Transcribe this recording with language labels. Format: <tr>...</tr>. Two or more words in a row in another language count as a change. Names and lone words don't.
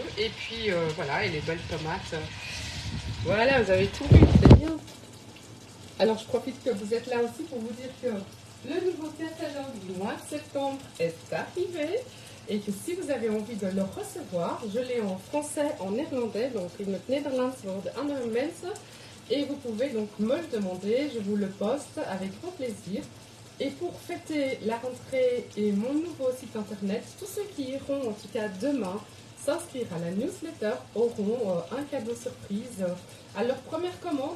<fr>Et puis, voilà, et les belles tomates. Voilà, vous avez tout vu, c'est bien. Alors, je profite que vous êtes là aussi pour vous dire que le nouveau catalogue du mois de septembre est arrivé et que si vous avez envie de le recevoir, je l'ai en français, en néerlandais, donc</fr> <nl>in het Nederlands wordt andere mensen.</nl> <fr>Et vous pouvez donc me le demander, je vous le poste avec grand plaisir. Et pour fêter la rentrée et mon nouveau site internet, tous ceux qui iront en tout cas demain s'inscrire à la newsletter auront un cadeau surprise à leur première commande.</fr>